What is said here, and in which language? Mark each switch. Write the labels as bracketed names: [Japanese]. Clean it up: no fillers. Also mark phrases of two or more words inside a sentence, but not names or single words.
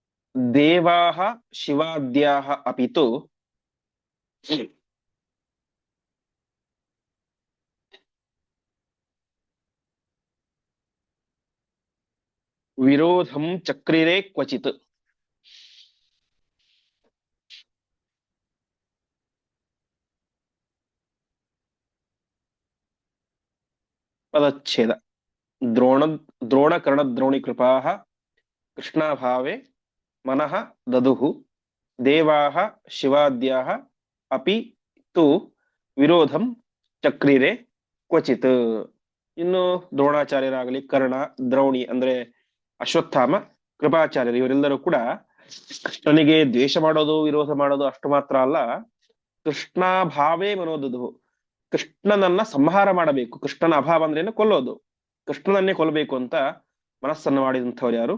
[Sanskrit] ದೇವಾಹ ಶಿವಾದ್ಯಾಹ ಅಪಿತು ವಿರೋಧಂ ಚಕ್ರಿರೆ ಕ್ವಚಿತ್. [Kannada] ಪದಚ್ಛೇದ. [Sanskrit] ದ್ರೋಣ ದ್ರೋಣಕರ್ಣ ದ್ರೋಣಿ ಕೃಪಾಹ ಕೃಷ್ಣಾಭಾವೆ ಮನಃ ದದುಹು ದೇವಾಹ ಶಿವಾದ್ಯಾಹ ಅಪಿ ತು ವಿರೋಧಂ ಚಕ್ರಿರೆ ಕ್ವಚಿತ್. [Kannada] ಇನ್ನು ದ್ರೋಣಾಚಾರ್ಯರಾಗಲಿ, ಕರ್ಣ, ದ್ರೌಣಿ ಅಂದ್ರೆ ಅಶ್ವತ್ಥಾಮ, ಕೃಪಾಚಾರ್ಯರು ಇವರೆಲ್ಲರೂ ಕೂಡ ಕೃಷ್ಣನಿಗೆ ದ್ವೇಷ ಮಾಡೋದು, ವಿರೋಧ ಮಾಡೋದು ಅಷ್ಟು ಮಾತ್ರ ಅಲ್ಲ, [Sanskrit] ಕೃಷ್ಣಾಭಾವೇ ಮನೋದುದು, [Kannada] ಕೃಷ್ಣನನ್ನ ಸಂಹಾರ ಮಾಡಬೇಕು, ಕೃಷ್ಣನ ಅಭಾವ ಅಂದ್ರೇನು ಕೊಲ್ಲೋದು, ಕೃಷ್ಣನನ್ನೇ ಕೊಲ್ಲಬೇಕು ಅಂತ ಮನಸ್ಸನ್ನು ಮಾಡಿದಂಥವ್ರು ಯಾರು?